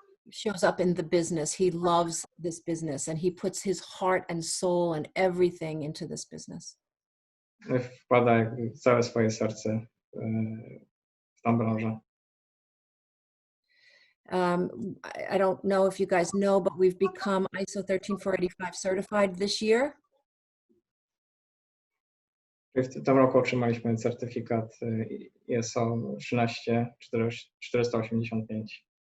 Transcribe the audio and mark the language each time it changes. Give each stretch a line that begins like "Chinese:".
English: shows up in the business. He loves this business and he puts his heart and soul and everything into this business.
Polish: Wkłada jakby całe swoje serce w tą branżę.
English: I don't know if you guys know, but we've become ISO 13485 certified this year.
Polish: W tym roku otrzymaliśmy certyfikat ISO 13485.